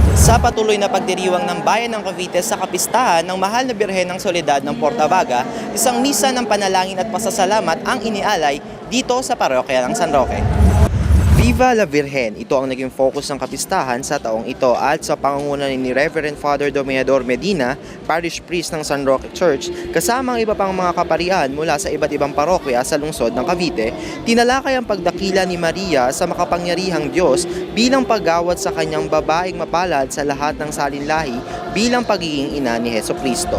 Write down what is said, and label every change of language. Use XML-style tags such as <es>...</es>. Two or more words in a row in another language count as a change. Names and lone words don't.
<tl>Sa patuloy na pagdiriwang ng bayan ng Cavite sa kapistahan ng Mahal na Birhen ng Soledad ng Portabaga, isang misa ng panalangin at pasasalamat ang inialay dito sa parokya ng San Roque.</tl> <es>Viva la Virgen,</es> <tl>ito ang naging focus ng kapistahan sa taong ito at sa pangunguna ni</tl> <en>Reverend Father</en> <tl>Domeador Medina,</tl> <en>Parish Priest</en> <tl>ng San Roque Church, kasama ang iba pang mga kaparian mula sa iba't ibang parokya sa lungsod ng Cavite, tinalakay ang pagdakila ni Maria sa makapangyarihang Diyos bilang paggawad sa kanyang babaeng mapalad sa lahat ng salinlahi bilang pagiging ina ni Hesukristo.</tl>